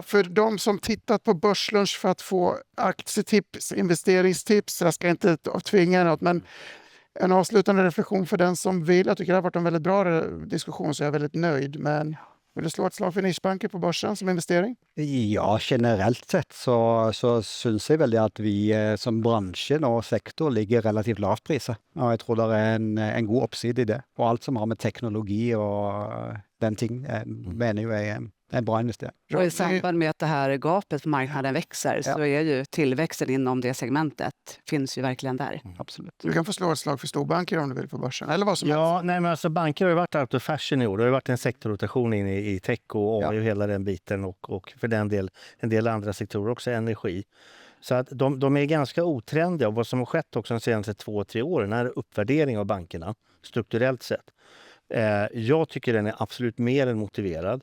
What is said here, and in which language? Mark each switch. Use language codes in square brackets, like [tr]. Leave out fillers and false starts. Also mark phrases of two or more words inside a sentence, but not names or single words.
[sv] För de som tittat på Börslunch för att få aktietips, investeringstips, jag ska inte tvinga något, men en avslutande reflektion för den som vill. Jag tycker det har varit en väldigt bra diskussion, så jag är väldigt nöjd. Men vill du slå ett slag för nischbanker på börsen som investering? [no] Ja, generelt sett så syns jeg veldig at vi som bransje og sektor ligger relativt lavt priset. Og jeg tror det er en god oppside i det. Og alt som har med teknologi og den ting, mener jo jeg er en bra investering. [sv] Och i samband med att det här gapet på marknaden växer så är ju tillväxten inom det segmentet finns ju verkligen där. Absolut. Du kan få slå ett slag för storbanker om du vill på börsen. Eller vad som helst. Ja, nej, men alltså banker har ju varit [en] out of fashion [sv] i år. Det har ju varit en sektorrotation in i tech och AI och hela den biten och för den del en del andra sektorer också, energi. Så att de är ganska otrendiga och vad som har skett också de senaste 2-3 åren är uppvärdering av bankerna strukturellt sett. Jag tycker den är absolut mer än motiverad.